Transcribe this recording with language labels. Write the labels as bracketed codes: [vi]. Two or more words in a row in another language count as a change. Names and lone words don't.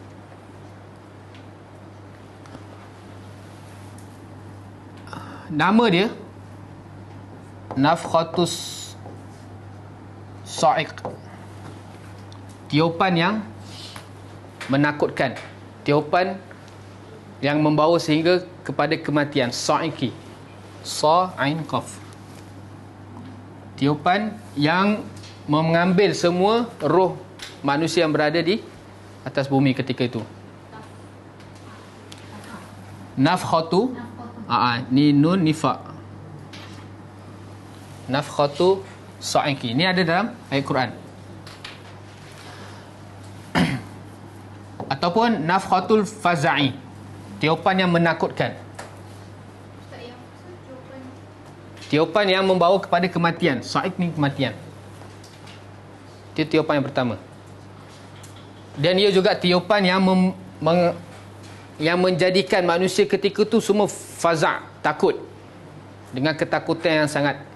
[ms] Nama dia [ar] نفخة الصاعق, [ms] tiupan yang menakutkan, tiupan yang membawa sehingga kepada kematian. [ar] صاعق، صاد، عين، قاف. [ms] Tiupan yang mengambil semua roh manusia yang berada di atas bumi ketika itu. Nafkhatu, ni nun nifa. [ar] نفخة الصاعق. [ms] Ini ada dalam ayat Quran. Ataupun [ar] نفخة الفزع, [ms] tiupan yang menakutkan. Tiupan yang membawa kepada kematian. Sa'iq ni kematian. Itu tiupan yang pertama. Dan ia juga tiupan yang yang menjadikan manusia ketika itu semua faza', takut, dengan ketakutan yang sangat.